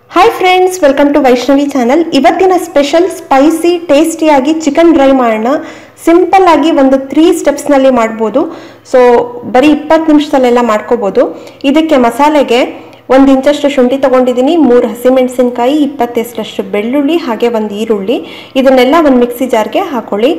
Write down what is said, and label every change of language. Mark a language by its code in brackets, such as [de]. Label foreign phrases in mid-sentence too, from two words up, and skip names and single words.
[en] Hi friends, welcome to Vaishnavi channel. इवत्तिन special spicy टेस्टियागी chicken dry ಮಾಡೋಣ। [kn] ಸಿಂಪಲ್ ಆಗಿ ಒಂದು 3 ಸ್ಟೆಪ್ಸ್ ನಲ್ಲಿ ಮಾಡಬಹುದು। ಸೋ ಬರಿ 20 ನಿಮಿಷದಲ್ಲೆಲ್ಲ ಮಾಡ್ಕೋಬಹುದು। ಇದಕ್ಕೆ ಮಸಾಲೆಗೆ 1 ಇಂಚಷ್ಟು ಶುಂಠಿ ತಗೊಂಡಿದ್ದೀನಿ, 3 ಹಸಿಮೆಣಸಿನಕಾಯಿ, 20 ಬೆಳ್ಳುಳ್ಳಿ ಹಾಗೆ 1 ಈರುಳ್ಳಿ। ಇದನ್ನೆಲ್ಲ ಒಂದು ಮಿಕ್ಸಿ ಜಾರ್ಗೆ ಹಾಕೊಳ್ಳಿ।